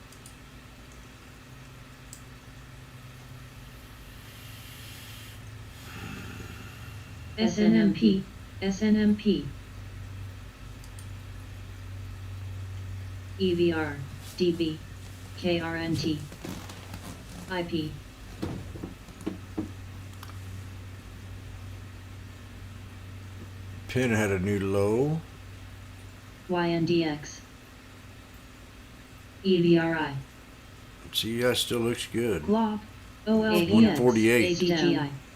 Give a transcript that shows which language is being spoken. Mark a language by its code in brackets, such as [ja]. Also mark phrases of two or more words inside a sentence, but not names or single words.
[en] SNMP. SNMP. EVR. DB. KRNT. IP. Pin had a new low. YNDX. EVRI. CES still looks good. Glob. OLPX. 148. CGI.